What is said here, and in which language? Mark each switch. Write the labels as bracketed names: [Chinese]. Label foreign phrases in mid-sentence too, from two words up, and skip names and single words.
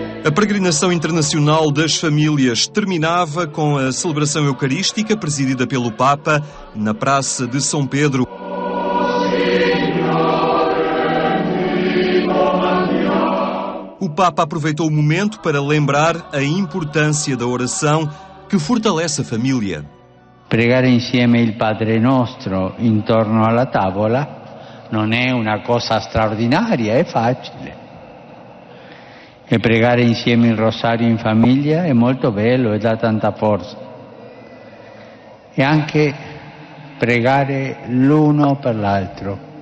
[Portuguese] A peregrinação internacional das famílias terminava com a celebração eucarística presidida pelo Papa na Praça de São Pedro. O Papa aproveitou o momento para lembrar a importância da oração que fortalece a família. [Italian] Pregare insieme il Padre Nostro intorno alla tavola non è una cosa straordinaria, è facile. E pregare insieme il rosario in famiglia è molto bello e dà tanta forza. E anche pregare l'uno per l'altro.